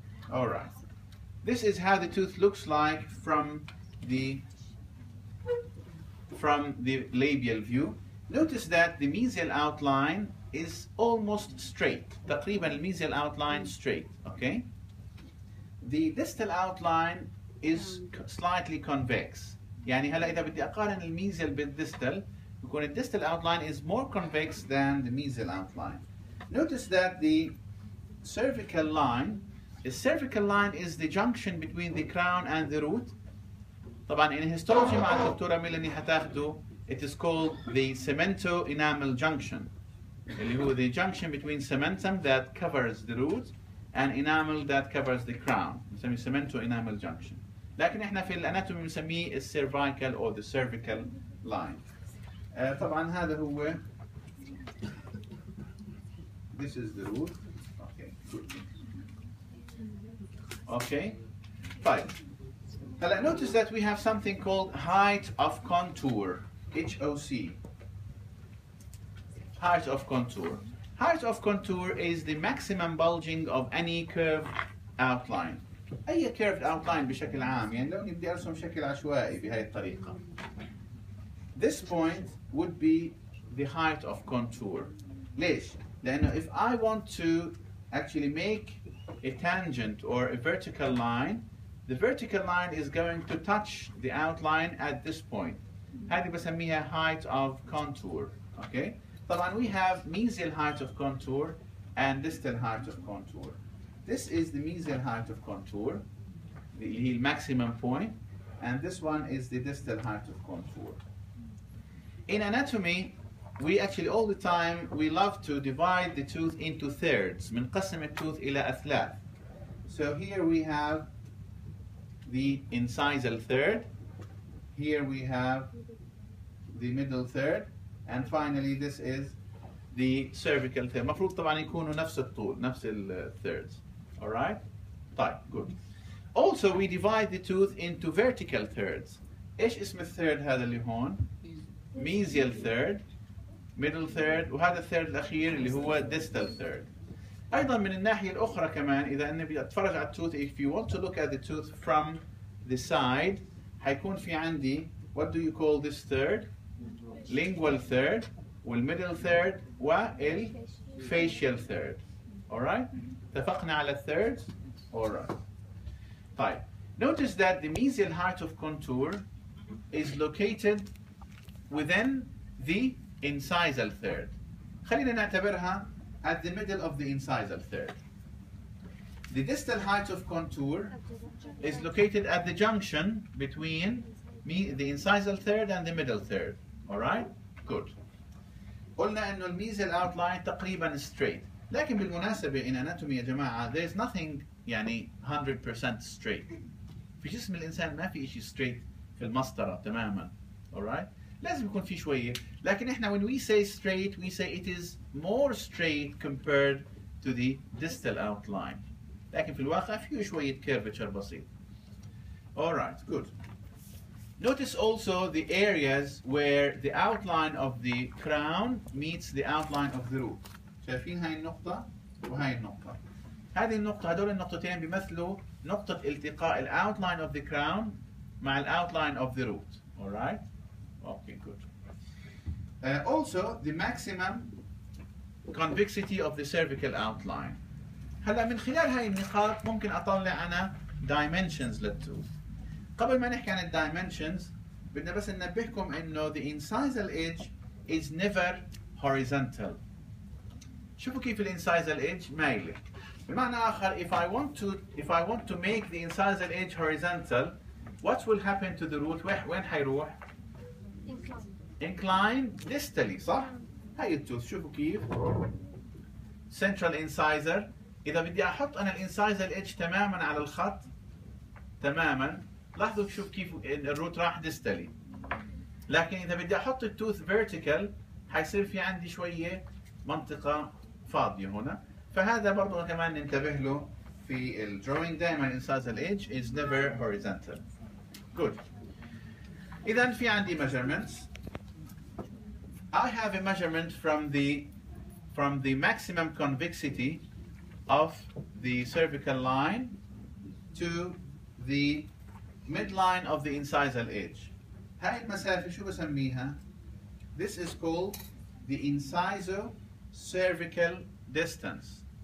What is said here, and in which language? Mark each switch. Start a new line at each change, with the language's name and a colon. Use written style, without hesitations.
English: Alright. This is how the tooth looks like from the labial view. Notice that the mesial outline is almost straight.
Arabic: تقريبا الميزيال
English: outline straight. Okay? The distal outline is slightly convex.
Arabic: يعني هلا إذا بدي أقارن الميزيال بالديستال بكون الديستال
English: outline is more convex than the mesial outline. Notice that the cervical line is the junction between the crown and the root. طبعا in histology
Arabic: مع الدكتورة ميلاني هتاخدوا
English: it is called the cemento-enamel junction.
Arabic: اللي هو
English: the junction between cementum that covers the root and enamel that covers the crown.
Arabic: نسميه cemento-enamel junction. لكن احنا في الاناتومي بنسميه
English: cervical or the cervical line.
Arabic: طبعا هذا هو
English: this is the root. Okay, good. Okay. طيب. هلا notice that we have something called height of contour. HOC. Height of contour. Height of contour is the maximum bulging of any curved outline.
Arabic: أي curved outline بشكل عام يعني لو بدي أرسم شكل عشوائي بهاي الطريقة.
English: This point would be the height of contour.
Arabic: ليش؟ لأنه
English: if I want to actually make a tangent or a vertical line, the vertical line is going to touch the outline at this point.
Arabic: هذه بسميها
English: height of contour. Okay? طبعا we have mesial height of contour and distal height of contour. This is the mesial height of contour, the maximum point, and this one is the distal height of contour. In anatomy, we actually all the time we love to divide the tooth into thirds.
Arabic: بنقسم التooth إلى أثلاث.
English: So here we have the incisal third. Here we have the middle third, and finally this is the cervical third.
Arabic: مفروض طبعا يكونوا نفس الطول، نفس الthirds.
English: All right? طيب, good. Also, we divide the tooth into vertical thirds.
Arabic: إيش اسم الثيرد هذا اللي هون؟
English: mesial third, middle third,
Arabic: وهذا الثيرد الأخير اللي هو distal third. أيضا من الناحية الأخرى كمان إذا أنا بدي أتفرج على التوث,
English: if you want to look at the tooth from the side,
Arabic: حيكون في عندي,
English: what do you call this third? Lingual third, والmiddle third, والfacial third. Alright?
Arabic: اتفقنا على الثيرد؟ Alright. طيب.
English: Notice that the mesial height of contour is located within the incisal third.
Arabic: خلينا نعتبرها
English: at the middle of the incisal third. The distal height of contour is located at the junction between the incisal third and the middle third. Alright? Good.
Arabic: قلنا إنه الميزيال outline تقريبا straight. لكن بالمناسبة
English: in anatomy
Arabic: يا جماعة
English: there is nothing يعني 100% straight.
Arabic: في جسم الإنسان ما في إشي straight في المسطرة تماما.
English: Alright?
Arabic: لازم يكون في شوية. لكن إحنا
English: when we say straight we say it is more straight compared to the distal outline.
Arabic: لكن في الواقع فيه شوية curvature بسيط.
English: Alright, good. Notice also the areas where the outline of the crown meets the outline of the root.
Arabic: شايفين هاي النقطة وهاي النقطة. هذه النقطة هدول النقطتين بيمثلوا نقطة التقاء ال outline of the crown مع ال outline of the root.
English: Alright? Okay, good. Also, the maximum convexity of the cervical outline.
Arabic: هلا من خلال هاي النقاط ممكن أطلع أنا dimensions للtooth. قبل ما نحكي عن الدايمنشنز بدنا بس ننبهكم انه
English: the incisal edge is never horizontal.
Arabic: شوفوا كيف الانسايزال edge مايله.
English: بمعنى آخر if I want to make the incisal edge horizontal, what will happen to the root?
Arabic: وين حيروح؟
English: incline distally
Arabic: صح؟ هاي التوث شوفوا كيف central incisor. إذا بدي أحط أنا الانسايزال edge تماما على الخط تماما، لاحظوا شوف كيف الروت راح distally. لكن إذا بدي أحط التوث vertical حيصير في عندي شوية منطقة فاضية هنا، فهذا برضو كمان ننتبه له في الدروينج. دائما
English: incisal edge is never horizontal. Good.
Arabic: إذا في عندي measurements.
English: I have a measurement from the maximum convexity of the cervical line to the midline of the incisal edge.
Arabic: هاي المسافة شو بسميها؟
English: This is called the inciso-cervical distance.